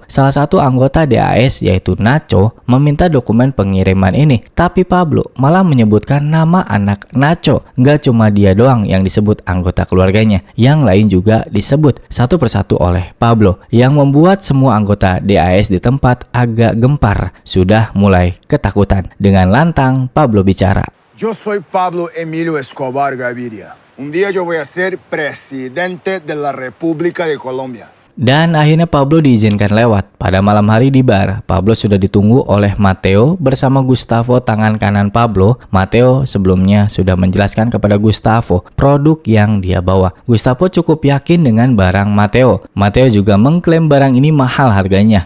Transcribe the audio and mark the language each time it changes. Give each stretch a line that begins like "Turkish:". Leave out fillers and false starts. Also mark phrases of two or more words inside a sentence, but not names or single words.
Indonesian: Salah satu anggota DAS yaitu Nacho meminta dokumen pengiriman ini, tapi Pablo malah menyebutkan nama anak Nacho. Gak cuma dia doang yang disebut anggota keluarganya, yang lain juga disebut satu persatu oleh Pablo, yang membuat semua anggota DAS di tempat agak gempar. Sudah mulai ketakutan. Dengan lantang Pablo bicara.
Spanish: Yo soy Pablo Emilio Escobar Gaviria. Un día yo voy a ser presidente de la República de Colombia.
Indonesian: Dan akhirnya Pablo diizinkan lewat. Pada malam hari di bar, Pablo sudah ditunggu oleh Mateo bersama Gustavo tangan kanan Pablo. Mateo sebelumnya sudah menjelaskan kepada Gustavo produk yang dia bawa. Gustavo cukup yakin dengan barang Mateo. Mateo juga mengklaim barang ini mahal harganya.